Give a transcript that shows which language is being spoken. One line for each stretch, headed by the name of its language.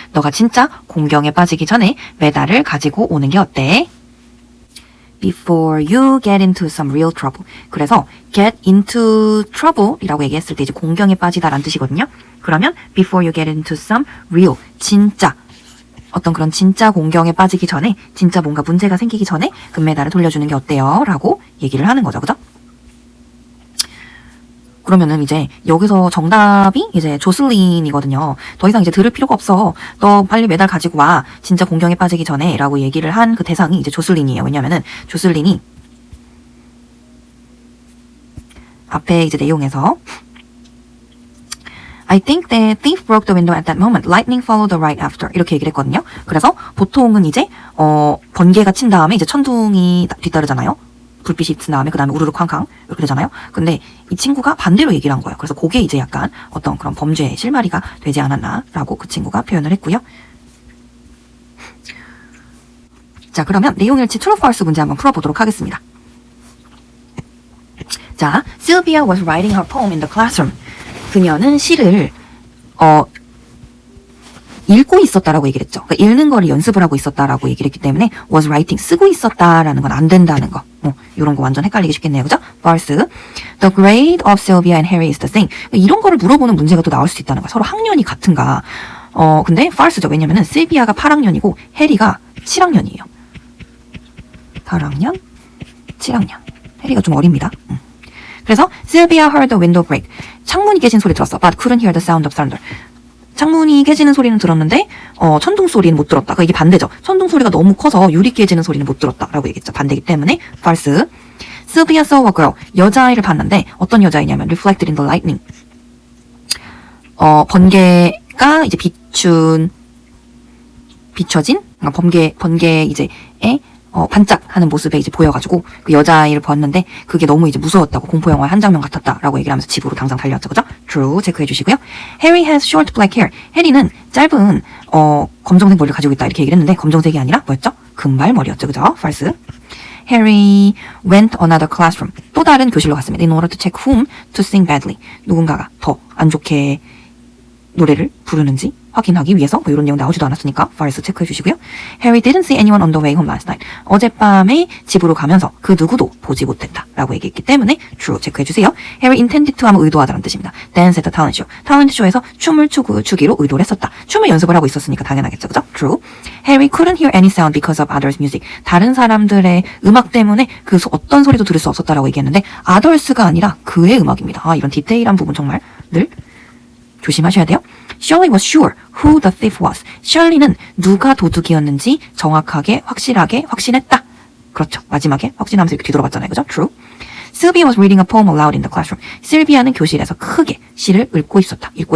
Korean: 너가 진짜 공경에 빠지기 전에 메달을 가지고 오는 게 어때?
English: Before you get into some real trouble.
Korean: 그래서
English: get into trouble
Korean: 이라고 얘기했을 때 이제 공경에 빠지다 라는 뜻이거든요. 그러면
English: before you get into some real
Korean: 진짜 어떤 그런 진짜 공경에 빠지기 전에 진짜 뭔가 문제가 생기기 전에 금메달을 돌려주는 게 어때요? 라고 얘기를 하는 거죠. 그죠? 그러면은 이제 여기서 정답이 이제 조슬린이거든요. 더 이상 이제 들을 필요가 없어. 너 빨리 메달 가지고 와. 진짜 공경에 빠지기 전에 라고 얘기를 한 그 대상이 이제 조슬린이에요. 왜냐면은 조슬린이 앞에 이제 내용에서
English: I think the thief broke the window at that moment. Lightning followed the right after.
Korean: 이렇게 얘기를 했거든요. 그래서 보통은 이제 번개가 친 다음에 이제 천둥이 뒤따르잖아요. 불빛이 튼 다음에 그 다음에 우르르 쾅쾅 이렇게 되잖아요. 근데 이 친구가 반대로 얘기를 한 거예요. 그래서 그게 이제 약간 어떤 그런 범죄의 실마리가 되지 않았나라고 그 친구가 표현을 했고요. 자, 그러면 내용일치 true false 문제 한번 풀어보도록 하겠습니다.
English: 자, Sylvia was writing her poem in the classroom.
Korean: 그녀는 시를 읽고 있었다라고 얘기를 했죠. 그러니까 읽는 거를 연습을 하고 있었다라고 얘기를 했기 때문에
English: was writing,
Korean: 쓰고 있었다라는 건 안 된다는 거. 이런 거 완전 헷갈리기 쉽겠네요. 그죠? false.
English: The grade of Sylvia and Harry is the same.
Korean: 이런 거를 물어보는 문제가 또 나올 수 있다는 거야. 서로 학년이 같은가. 근데 false죠. 왜냐면은 실비아가 8학년이고 해리가 7학년이에요. 8학년, 7학년. 해리가 좀 어립니다.
English: 그래서 Sylvia heard the window break.
Korean: 창문이 깨진 소리 들었어.
English: But couldn't hear the sound of thunder.
Korean: 창문이 깨지는 소리는 들었는데 천둥 소리는 못 들었다. 그러니까 이게 반대죠. 천둥 소리가 너무 커서 유리 깨지는 소리는 못 들었다라고 얘기했죠. 반대이기 때문에 false.
English: Sylvia saw a girl.
Korean: 여자아이를 봤는데 어떤 여자이냐면
English: reflected in the lightning.
Korean: 번개가 이제 비춰진 그러니까 번개 이제에 반짝하는 모습에 이제 보여가지고 그 여자아이를 보았는데 그게 너무 이제 무서웠다고 공포영화의 한 장면 같았다라고 얘기를 하면서 집으로 당장 달려왔죠. 그죠? True 체크해 주시고요.
English: Harry has short black hair.
Korean: 해리는 짧은 검정색 머리를 가지고 있다 이렇게 얘기를 했는데 검정색이 아니라 뭐였죠? 금발머리였죠. 그죠? False.
English: Harry went another classroom.
Korean: 또 다른 교실로 갔습니다.
English: In order to check whom to sing badly.
Korean: 누군가가 더 안 좋게 노래를 부르는지 확인하기 위해서 이런 내용 나오지도 않았으니까 false 체크해 주시고요.
English: Harry didn't see anyone on the way home last night.
Korean: 어젯밤에 집으로 가면서 그 누구도 보지 못했다 라고 얘기했기 때문에 true 체크해 주세요.
English: Harry intended to
Korean: 하면 의도하다는 뜻입니다.
English: Dance at the talent show.
Korean: talent show에서 춤을 추기로 의도를 했었다. 춤을 연습을 하고 있었으니까 당연하겠죠. 그죠? True.
English: Harry couldn't hear any sound because of others' music.
Korean: 다른 사람들의 음악 때문에 그 어떤 소리도 들을 수 없었다라고 얘기했는데 others가 아니라 그의 음악입니다. 이런 디테일한 부분 정말 늘 조심하셔야 돼요.
English: Shirley was sure who the thief was.
Korean: 셜리는 누가 도둑이었는지 정확하게 확실하게 확신했다. 그렇죠. 마지막에 확신하면서 이렇게 뒤돌아봤잖아요. 그죠? True.
English: Sylvia was reading a poem aloud in the classroom.
Korean: 실비아는 교실에서 크게 시를 읽고 있었다.